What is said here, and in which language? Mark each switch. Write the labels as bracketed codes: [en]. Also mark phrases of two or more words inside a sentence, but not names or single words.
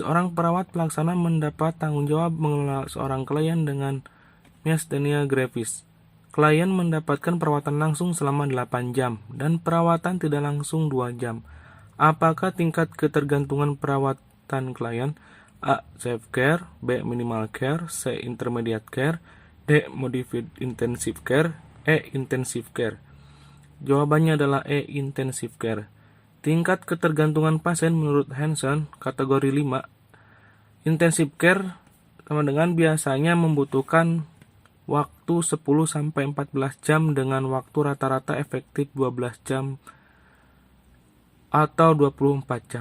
[id] Seorang perawat pelaksana mendapat tanggung jawab mengelola seorang klien dengan myasthenia gravis. Klien mendapatkan perawatan langsung selama 8 jam dan perawatan tidak langsung 2 jam. Apakah tingkat ketergantungan perawatan klien? [en] A. Safe care, B. Minimal care, C. Intermediate care, D. Modified intensive care, E. Intensive care. [id] Jawabannya adalah E. [en] Intensive care. [id] Tingkat ketergantungan pasien menurut Hanson, kategori 5. [en] Intensive care [id] sama dengan biasanya membutuhkan waktu 10-14 jam dengan waktu rata-rata efektif 12 jam atau 24 jam.